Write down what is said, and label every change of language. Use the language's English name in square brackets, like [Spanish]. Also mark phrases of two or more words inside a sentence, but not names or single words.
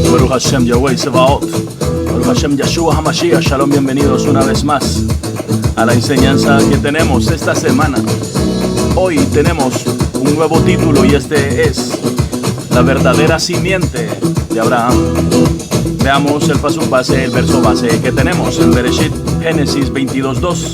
[Hebrew] ברוך השם יהוה צבאות ברוך השם ישוע המשיח. [Spanish] Shalom, bienvenidos una vez más a la enseñanza que tenemos esta semana. Hoy tenemos un nuevo título y este es La verdadera simiente de Abraham. Veamos el paso base, el verso base que tenemos en Bereshit, Génesis 22:2.